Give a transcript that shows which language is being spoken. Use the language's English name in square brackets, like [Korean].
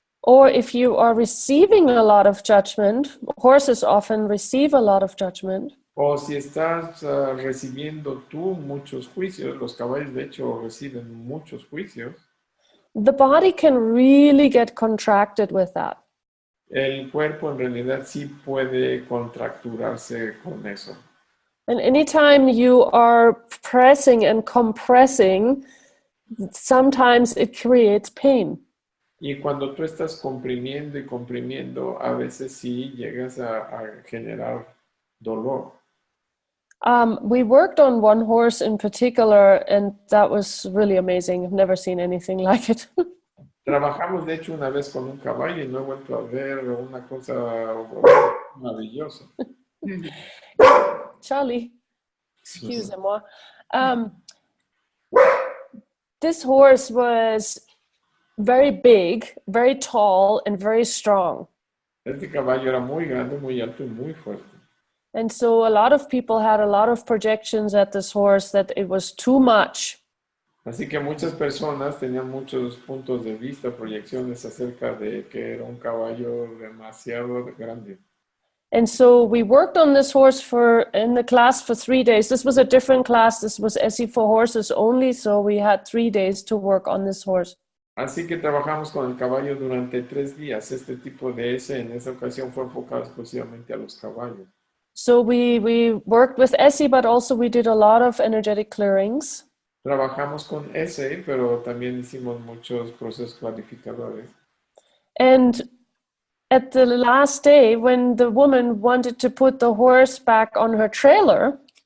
[English] Or if you are receiving a lot of judgment, horses often receive a lot of judgment. [Spanish] O si estás recibiendo tú muchos juicios, los caballos de hecho reciben muchos juicios. [English] The body can really get contracted with that. [Spanish] El cuerpo en realidad sí puede contracturarse con eso. [English] And anytime you are pressing and compressing, sometimes it creates pain. [Spanish] Y cuando tú estás comprimiendo y comprimiendo, a veces sí llegas a generar dolor. [English] We worked on one horse in particular, and that was really amazing. I've never seen anything like it. [Spanish] Trabajamos, de hecho, una vez con un caballo y no he vuelto a ver una cosa maravillosa. [French] Charlie, excusez-moi. [English] This horse was very big, very tall, and very strong. [Spanish] Este caballo era muy grande, muy alto y muy fuerte. [English] And so a lot of people had a lot of projections at this horse that it was too much. [Spanish] Así que muchas personas tenían muchos puntos de vista, proyecciones acerca de que era un caballo demasiado grande. [English] And so we worked on this horse in the class for 3 days. This was a different class. This was ESSE for horses only. So we had 3 days to work on this horse. [Spanish] Así que trabajamos con el caballo durante 3 días. Este tipo de ESSE en esta ocasión fue enfocado exclusivamente a los caballos. [English] So we worked with ESSE, but also we did a lot of energetic clearings. [Spanish] Trabajamos con ESSE, pero también hicimos muchos procesos clarificadores. [English] And at the last day, when the woman wanted to put the horse back on her trailer,